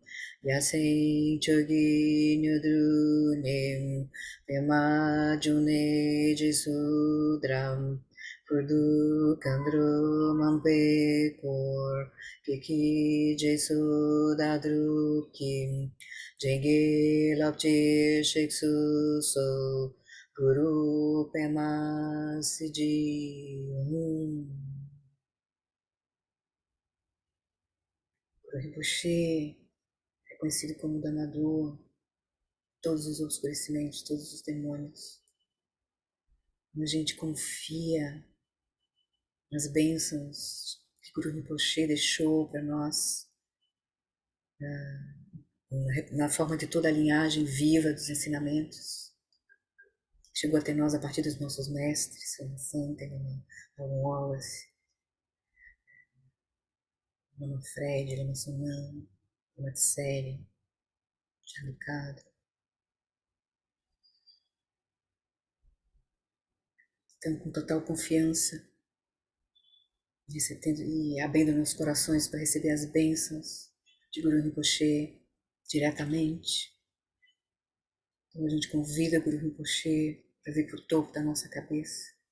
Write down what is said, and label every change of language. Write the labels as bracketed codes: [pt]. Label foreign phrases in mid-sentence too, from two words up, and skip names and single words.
[pt] Yasen Chogenu Drunim Pema June Jesudram Kudu Kandru Mampekor Kiki Jesudadrukim Jenge Lapti Sheksu So Guru Pema Siddhi Hum. Guru Rinpoche é conhecido como Damador, todos os obscurecimentos, todos os demônios. Quando a gente confia nas bênçãos que Guru Rinpoche deixou para nós, na forma de toda a linhagem viva dos ensinamentos, chegou até nós a partir dos nossos mestres, Lama Santa, Lama Wallace, Lama Fred, Lama Sonam, Lama Tseri, Chandukadra. Então, com total confiança, e abrindo nossos corações para receber as bênçãos de Guru Rinpoche diretamente. Então a gente convida Guru Rinpoche para vir para o topo da nossa cabeça.